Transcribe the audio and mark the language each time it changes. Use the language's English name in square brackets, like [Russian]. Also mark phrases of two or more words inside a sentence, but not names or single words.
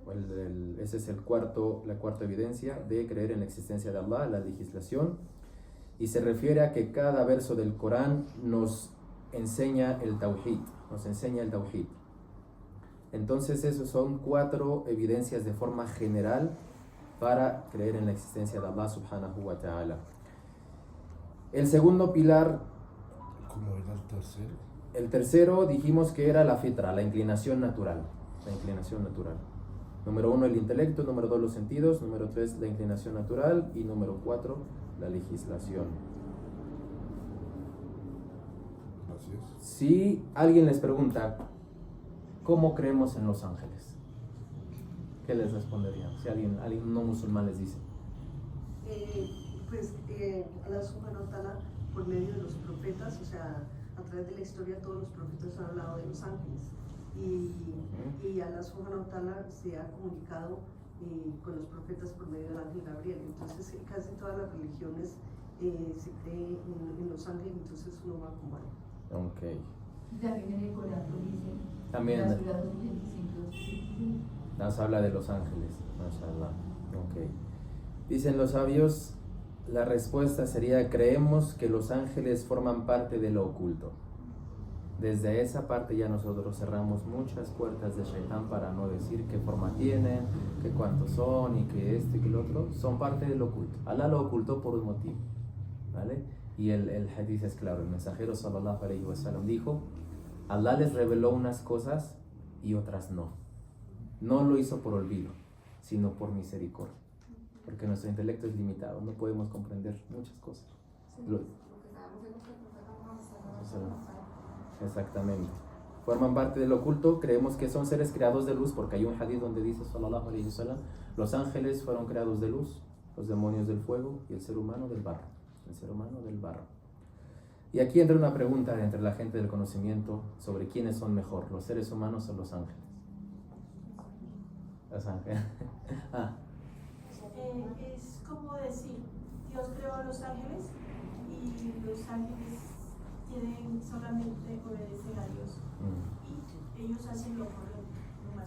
[Spanish] Esa es la cuarta evidencia de creer en la existencia de Allah, la legislación. Y se refiere a que cada verso del Corán nos enseña el tawhid. Entonces, esos son 4 evidencias de forma general para creer en la existencia de Allah [Arabic] سبحانه وتعالى. [Spanish] El segundo pilar. ¿Cómo era el tercero? El tercero dijimos que era la fitra, la inclinación natural. Número 1, el intelecto. Número 2, los sentidos. Número 3, la inclinación natural. Y número 4, la legislación. Gracias. Si alguien les pregunta, ¿cómo creemos en los ángeles? ¿Qué les responderían? Si alguien no musulmán les dice. [Arabic] الله سبحانه وتعالى, [Spanish] por medio de los profetas, o sea, a través de la historia todos los profetas han hablado de los ángeles. Y Allah [Arabic] سبحانه وتعالى [Spanish] se ha comunicado con los profetas por medio del ángel Gabriel. Entonces, casi todas las religiones se cree en los ángeles, entonces uno va como ahí. Ok. También en el Corán lo dice. También. La Surah 25. Nos habla de los ángeles. Mashallah. Ok. Dicen los sabios, la respuesta sería: creemos que los ángeles forman parte de lo oculto. Desde esa parte ya nosotros cerramos muchas puertas de Shaitán para no decir qué forma tienen, qué cuántos son y que esto y que el otro. Son parte del oculto. Allah lo ocultó por un motivo, ¿vale? Y el hadith es claro. El mensajero [Arabic] صلى الله عليه وسلم [Spanish] dijo: Allah les reveló unas cosas y otras no. No lo hizo por olvido, sino por misericordia. Porque nuestro intelecto es limitado, no podemos comprender muchas cosas. Lo- Exactamente. Forman parte del oculto, creemos que son seres creados de luz, porque hay un hadith donde dice [Arabic] صلى الله عليه وسلم: [Spanish] los ángeles fueron creados de luz, los demonios del fuego y el ser humano del barro. El ser humano del barro. Y aquí entra una pregunta entre la gente del conocimiento sobre quiénes son mejor, los seres humanos o los ángeles. Los ángeles. Es como decir, Dios creó a los ángeles y los ángeles tienen solamente obedecer a Dios y ellos hacen lo correcto, no más.